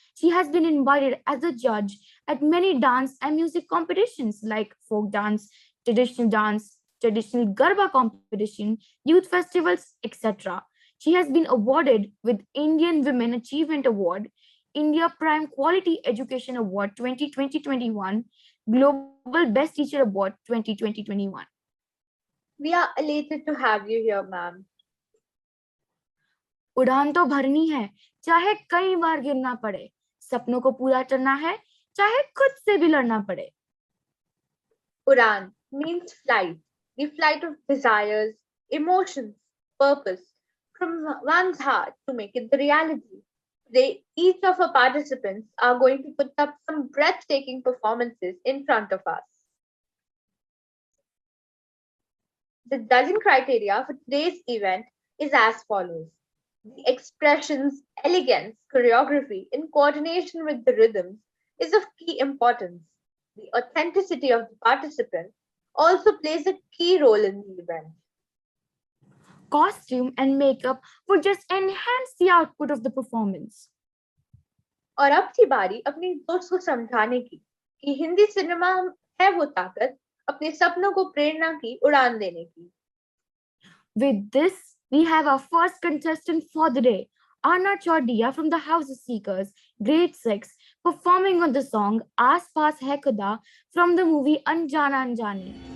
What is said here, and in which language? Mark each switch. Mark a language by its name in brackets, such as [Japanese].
[English] She has been invited as a judge at many dance and music competitions like folk dance, traditional Garba competition, youth festivals, etc. She has been awarded with Indian Women Achievement Award, India Prime Quality Education Award 2020-21, Global Best Teacher Award 2020-21. We are elated to have you here, ma'am. [Hindi] उड़ान तो भरनी है, चाहे कई बार गिरना पड़े। सपनों को पूरा करना है, चाहे खुद से भी लड़ना पड़े। [English] Udan means flight, the flight of desires, emotions, purpose from one's heart to make it the reality. Today, each of our participants are going to put up some breathtaking performances in front of us. The judging criteria for today's event is as follows. The expressions, elegance, choreography in coordination with the rhythms is of key importance. The authenticity of the participant also plays a key role in the event. Costume and makeup would just enhance the output of the performance. [Hindi] और अब थी बारी अपनी दोस्त को समझाने की कि हिंदी सिनेमा है वो ताकत अपने सपनों को प्रेरणा की उड़ान देने की। [English] With this, we have our first contestant for the day, Anna Chaudiya from the House of Seekers, grade 6, performing on the song Aas Paas Hai Khuda from the movie Anjana Anjani.